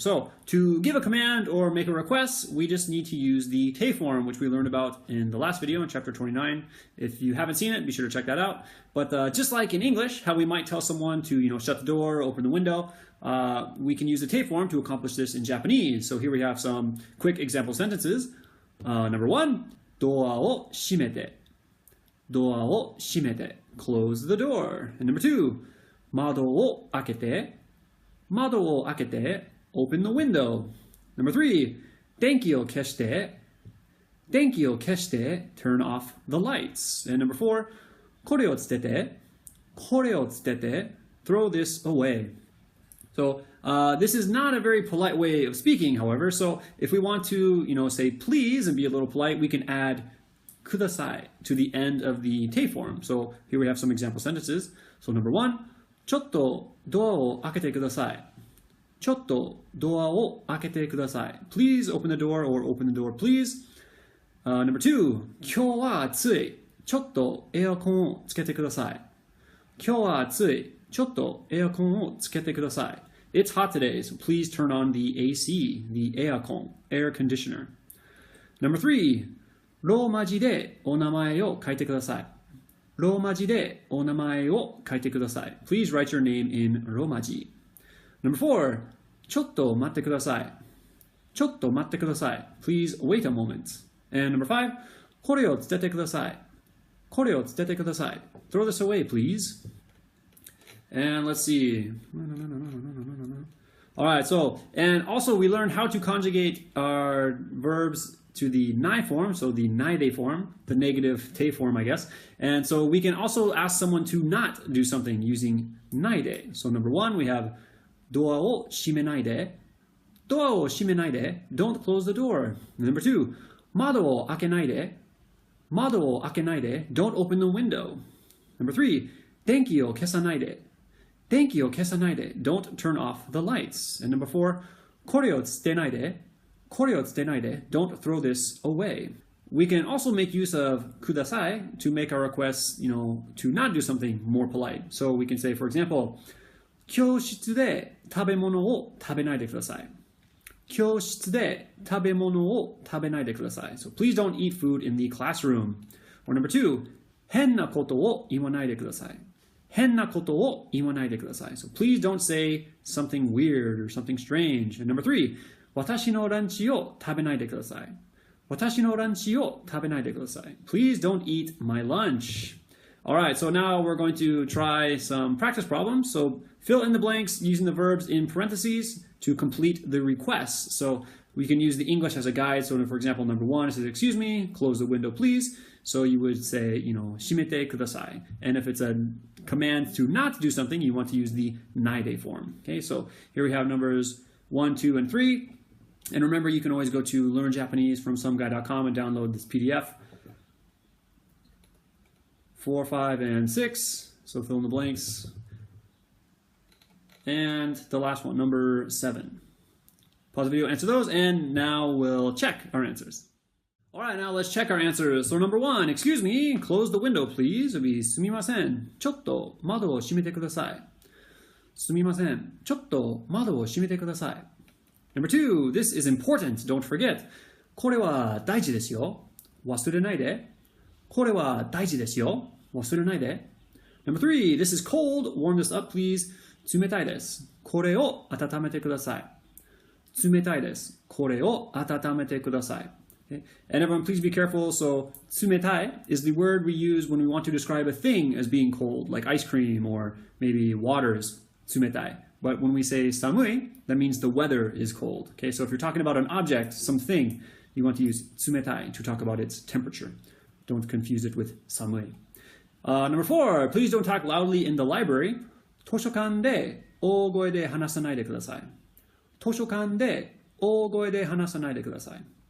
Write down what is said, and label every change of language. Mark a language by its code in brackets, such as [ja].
[en] So, to give a command or make a request, we just need to use the te form, which we learned about in the last video in chapter 29. If you haven't seen it, be sure to check that out. But just like in English, how we might tell someone to, shut the door, open the window, we can use the te form to accomplish this in Japanese. So here we have some quick example sentences. Number one, [ja] ドアを閉めて。ドアを閉めて。 [en] Close the door. And number two, [ja] 窓を開けて。窓を開けて。 [en] Open the window. Number three, [ja] 電気を消して。電気を消して。 [en] Turn off the lights. And number four, [ja] これを捨てて。これを捨てて。 [en] Throw this away. So this is not a very polite way of speaking, however. So if we want to, say please and be a little polite, we can add ください to the end of the te form. So here we have some example sentences. So number one, [ja] ちょっとドアを開けてください。ちょっとドアを開けてください。 [en] Please open the door or open the door, please. Number two, [ja] 今日は暑い。ちょっとエアコンをつけてください。今日は暑い。ちょっとエアコンをつけてください。 [en] It's hot today, so please turn on the AC, the エアコン, air conditioner. Number three, [ja] ローマ字でお名前を書いてください。ローマ字でお名前を書いてください。 [en] Please write your name in ローマ字。 Number four, [ja] ちょっと待ってください。ちょっと待ってください。 [en] Please wait a moment. And number five, [ja] これを捨ててください。これを捨ててください。 [en] Throw this away, please. And let's see. All right, so, and also we learned how to conjugate our verbs to the nai form, so theないで form, the negative te form, I guess. And so we can also ask someone to not do something using ないで. So number one, we have [ja] ドアを閉めないで. ドアを閉めないで. [en] Don't close the door. Number two, [ja] 窓を開けないで. 窓を開けないで. [en] Don't open the window. Number three, [ja] 電気を消さないで. 電気を消さないで. [en] Don't turn off the lights. And number four, [ja] これを捨てないで. これを捨てないで. [en] Don't throw this away. We can also make use of ください to make our requests, to not do something more polite. So we can say, for example, [ja] 教室で食べ物を食べないでください。教室で食べ物を食べないでください。 [en] So please don't eat food in the classroom. Or number two, [ja] 変なことを言わないでください。変なことを言わないでください。 [en] So please don't say something weird or something strange. And number three, [ja] 私のランチを食べないでください。私のランチを食べないでください。 [en] Please don't eat my lunch. Alright, so now we're going to try some practice problems. So fill in the blanks using the verbs in parentheses to complete the requests. So we can use the English as a guide. So for example, number one, it says, excuse me, close the window, please. So you would say, [ja] 閉めてください. [en] And if it's a command to not do something, you want to use the ないで form. Okay, so here we have numbers 1, 2, and 3. And remember, you can always go to learnjapanesefromsomeguy.com and download this PDF. 4, 5, and 6. So fill in the blanks. And the last one, number 7. Pause the video, answer those, and now we'll check our answers. All right, now let's check our answers. So number one, excuse me, close the window, please. it'll be [ja] すみません。ちょっと窓を閉めてください。すみません。ちょっと窓を閉めてください。 [en] Number two, this is important, don't forget. [ja] これは大事ですよ。忘れないで。これは大事ですよ。忘れないで。 [en] Number three, this is cold, warm this up, please. [ja] 冷たいです。これを温めてください。冷たいです。これを温めてください。 [en] Okay? And everyone, please be careful. So, 冷たい is the word we use when we want to describe a thing as being cold, like ice cream or maybe water is 冷たい. But when we say 寒い, that means the weather is cold. Okay, so if you're talking about an object, something, You want to use 冷たい to talk about its temperature. Don't confuse it with 寒い. Number 4, please don't talk loudly in the library. [ja] 図書館で大声で話さないでください。図書館で大声で話さないでください。